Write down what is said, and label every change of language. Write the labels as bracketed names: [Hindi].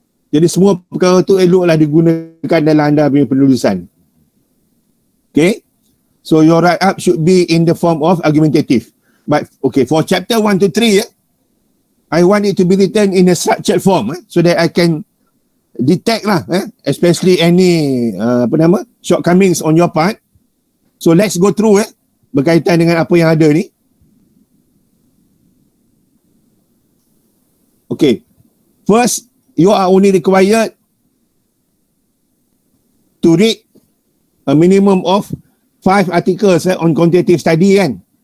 [Malay] Jadi semua perkara tu eloklah digunakan dalam anda punya penulisan. [English] Okay? So your write-up should be in the form of argumentative. But okay, for chapter 1 to 3, I want it to be written in a structured form so that I can detect lah, especially any shortcomings on your part. So let's go through [Malay] berkaitan dengan apa yang ada ni. [English] Okay, first you are only required to read a minimum of 5 articles on quantitative study kan.